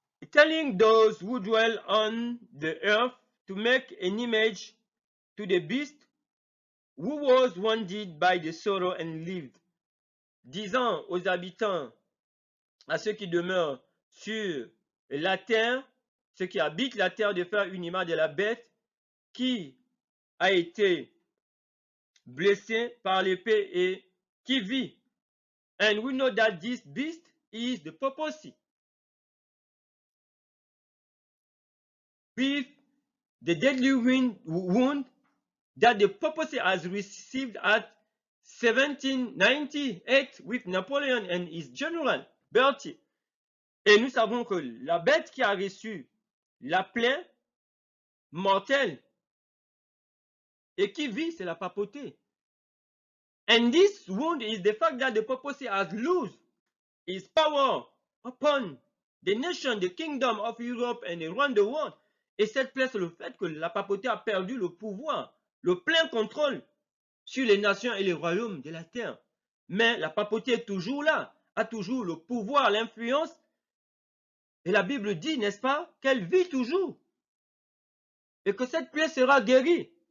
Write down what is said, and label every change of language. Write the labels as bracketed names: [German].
[English] Telling those who dwell on the earth to make an image to the beast who was wounded by the sorrow and lived. [French] Disant aux habitants, à ceux qui demeurent sur la terre, ceux qui habitent la terre, de faire une image de la bête qui a été blessé par l'épée et qui vit. [English] And we know that this beast is the papacy. With the deadly wound that the papacy has received at 1798 with Napoleon and his general Berthier. [French] Et nous savons que la bête qui a reçu la plaie mortelle et qui vit, c'est la papauté. [English] And this wound is the fact that the papacy has lost its power upon the nation, the kingdom of Europe and around the world. [French] Et cette plaie, c'est le fait que la papauté a perdu le pouvoir, le plein contrôle sur les nations et les royaumes de la terre. Mais la papauté est toujours là, a toujours le pouvoir, l'influence. Et la Bible dit, n'est-ce pas, qu'elle vit toujours. Et que cette plaie sera guérie.